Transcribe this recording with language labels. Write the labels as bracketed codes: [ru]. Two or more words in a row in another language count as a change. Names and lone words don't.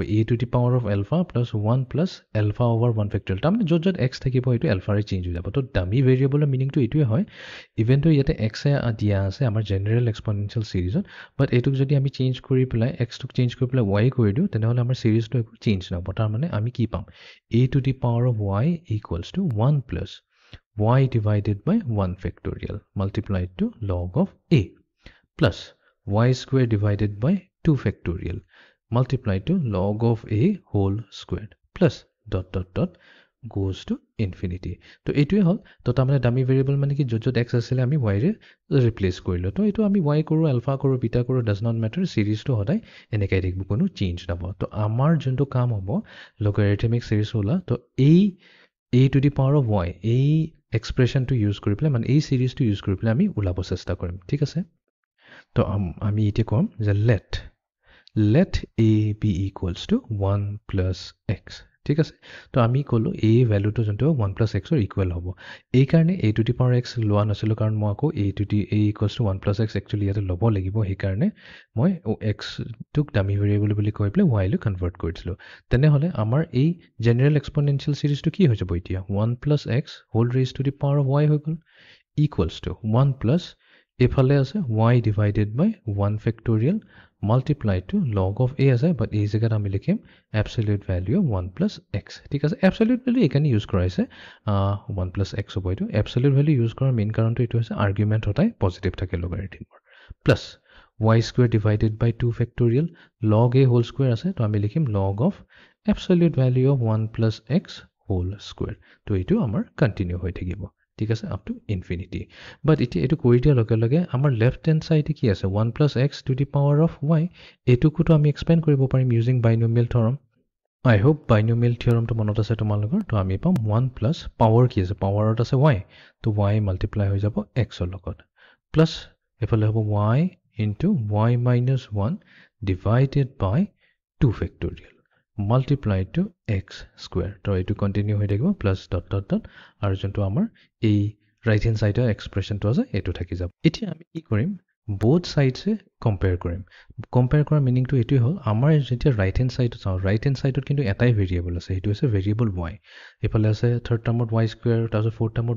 [en] a to the power of alpha plus 1 plus alpha over 1 factorial. [as] তাৰমানে য'ত এক্স থাকিব এইটো এলফাৰে চেঞ্জ হৈ যাব। তো [en] dummy variable [as] মিনিংটো এইটোৱে হয় ইভেনটো ইয়াতে এক্সে দিয়া আছে আমাৰ [en] general exponential series, [as] বাট এইটোক যদি আমি চেঞ্জ কৰি পেলাই এক্সটোক চেঞ্জ কৰি পেলাই ৱাই কৰি দিওঁ তেনেহ'লে আমাৰ সিৰিজটো একো চেঞ্জ নহ'ব। তাৰমানে আমি কি পাম? [en] a to the power of y equals to 1 plus y divided by 1 factorial multiplied to log of a plus y square divided by 2 factorial multiplied to log of a whole squared plus dot dot dot goes to infinity. [as] তো এইটোৱে হল তো তাৰমানে [en] dummy variable [as] মানে কি য'ত x আছিলে আমি y ৰে ৰিপ্লেচ কৰিলো তো এইটো আমি y কৰো আলফা কৰো বিটা কৰো [en] does not matter [as] সিৰিজটো সদায় এনেকৈ থাকিব কোনো চেঞ্জ নহব তো আমাৰ যোনটো কাম হ'ব [en] logarithmic series [as] ওলা তো এই [en] a to the power of y [as] এই এক্সপ্ৰেছনটো ইউজ কৰি পেলাই মানে এই সিৰিজটো ইউজ কৰি পেলাই আমি ওলাব চেষ্টা কৰিম ঠিক আছে তো আমি এতিয়া কম যে [en] let a be equals to 1 plus x [as] ঠিক আছে তো আমি কলো [en] a ভ্যালুটো যোনটো 1 plus x ৰ ইকুৱেল [as] হ'ব এই কাৰণে [en] a to the power x [as] লোৱা নাছিল কাৰণ মই আকৌ [en] a equals to 1 plus x [as] একচুয়ালি ইয়াতে ল'ব লাগিব সেই কাৰণে মই x টুক [en] dummy variable [as] বুলি কৈ পেলাই y লৈ কনভাৰ্ট কৰিছিলো তেনেহলে আমাৰ এই [en] general exponential series [as] কি হৈ যাব এতিয়া [en] 1 plus x whole raised to the power of y [as] হৈ গল [en] equals to 1 plus [as] এফালে আছে [en] y divided by 1 factorial multiplied to log of a [as] আছে but এই জায়গাত আমি লিখিম [en] absolute value of 1 plus x [as] ঠিক আছে [en] absolute value [as] এখানে ইউজ কৰা হৈছে [en] 1 plus x [as] হ'ব এইটো [en] absolute value [as] ইউজ কৰাৰ মেইন কাৰণটো এইটো হৈছে আৰ্গুমেন্ট হতাই পজিটিভ থাকে লগাৰিথমৰ [en] plus y square divided by 2 factorial log a whole square [as] আছে তো আমি লিখিম [en] log of absolute value of 1 plus x whole square [as] তো এইটো আমাৰ কন্টিনিউ হৈ থাকিব ঠিক আছে [en] up to infinity [as] but এটো কৰি দিয়া লগে লগে আমাৰ [en] left hand side [as] কি আছে [en] 1 plus x to the power of y [as] এটোকো তো আমি এক্সপেন্ড কৰিব পাৰিম [en] using binomial theorem I hope binomial theorem [as] মনত আছে তোমালোকৰ তো আমি পাম 1 plus পাৱাৰ কি আছে পাৱাৰত আছে y তো y মাল্টিপ্লাই হৈ যাব x ৰ লগত প্লাস এফালে হ'ব [en] y into y minus 1 divided by 2 factorial multiplied to x square [as] তো এটো কন্টিনিউ হৈ থাকিব [en] plus dot dot dot [as] আৰু যোনটো আমাৰ এই [en] right hand side expression [as] আছে এটো থাকি যাব এতিয়া আমি কি কৰিম [en] both sides compare [as] কৰিম compare কৰাৰ মিনিংটো এটোই হ'ল আমাৰ যেতিয়া [en] right hand side [as] চাও [en] right hand side [as] কিন্তু এটাই ভেৰিয়েবল আছে এটো হৈছে ভেৰিয়েবল y এফালে আছে [en] third term [as] y স্কয়াৰ তাৰপিছত [en] fourth term